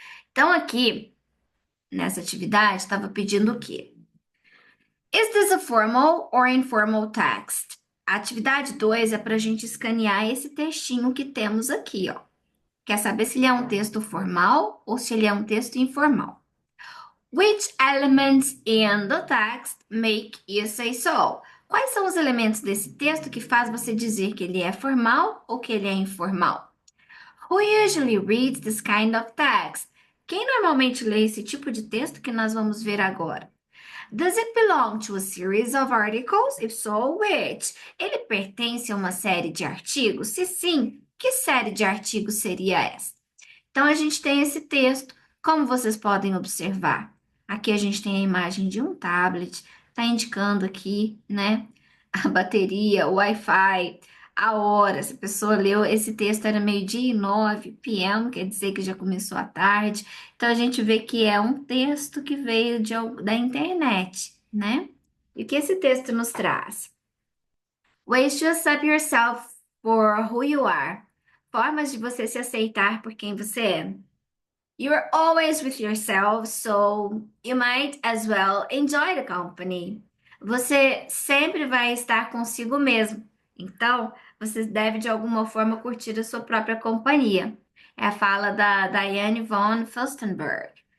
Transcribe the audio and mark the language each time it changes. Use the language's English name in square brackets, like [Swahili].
[Portuguese] Então, aqui, nessa atividade, estava pedindo o quê? [English] Is this a formal or informal text? [Portuguese] A atividade 2 é para a gente escanear esse textinho que temos aqui, ó. Quer saber se ele é um texto formal ou se ele é um texto informal? [English] Which elements in the text make you say so? [Portuguese] Quais são os elementos desse texto que faz você dizer que ele é formal ou que ele é informal? [English] Who usually reads this kind of text? [Portuguese] Quem normalmente lê esse tipo de texto que nós vamos ver agora? [English] Does it belong to a series of articles? If so, which? [Portuguese] Ele pertence a uma série de artigos? Se sim, que série de artigos seria essa? Então, a gente tem esse texto, como vocês podem observar. Aqui a gente tem a imagem de um tablet, está indicando aqui, né, a bateria, o Wi-Fi, a hora. Se a pessoa leu esse texto, era 12:09 p.m., quer dizer que já começou a tarde. Então, a gente vê que é um texto que veio da internet, né? E o que esse texto nos traz? [English] Ways to accept yourself for who you are. [Portuguese] Formas de você se aceitar por quem você é. [English] You're always with yourself, so you might as well enjoy the company. [Portuguese] Você sempre vai estar consigo mesmo. Então, você deve de alguma forma curtir a sua própria companhia. É a fala da Diane von Furstenberg.